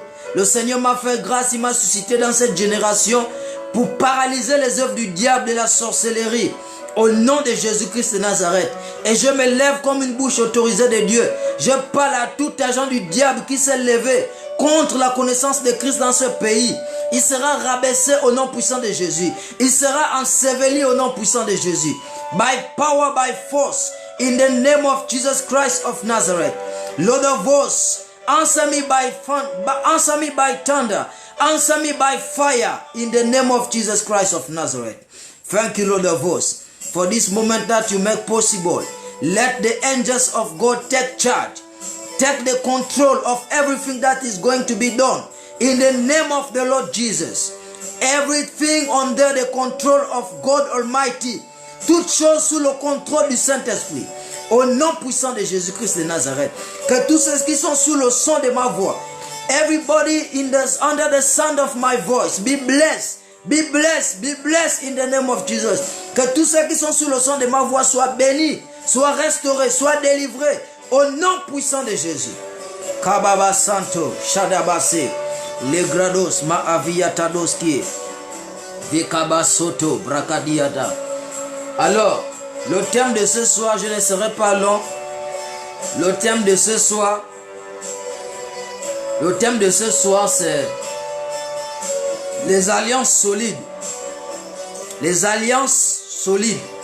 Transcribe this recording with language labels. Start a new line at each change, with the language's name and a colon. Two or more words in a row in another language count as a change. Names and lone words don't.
French: Le Seigneur m'a fait grâce, il m'a suscité dans cette génération pour paralyser les œuvres du diable et la sorcellerie au nom de Jésus-Christ de Nazareth. Et je me lève comme une bouche autorisée de Dieu. Je parle à tout agent du diable qui s'est levé contre la connaissance de Christ dans ce pays. Il sera rabaissé au nom puissant de Jésus. Il sera enseveli au nom puissant de Jésus.
English: By power, by force, in the name of Jesus Christ of Nazareth. Lord of hosts, answer me by thunder. Answer me by fire in the name of Jesus Christ of Nazareth. Thank you, Lord of hosts, for this moment that you make possible. Let the angels of God take charge. Take the control of everything that is going to be done. In the name of the Lord Jesus. Everything under the control of God Almighty.
French: Toutes choses sous le contrôle du Saint-Esprit. Au nom puissant de Jésus-Christ de Nazareth. Que tous ceux qui sont sous le son de ma voix.
English: Everybody under the sound of my voice. Be blessed. Be blessed. Be blessed in the name of Jesus.
French: Que tous ceux qui sont sous le son de ma voix soient bénis. Soient restaurés. Soient délivrés. Au nom puissant de Jésus. Kababa Santo. Shadabase. Les grados ma aviatadoski. Vikaba Soto. Brakadiata. Alors, le thème de ce soir, je ne serai pas long. Le thème de ce soir, c'est les alliances solides. Les alliances solides.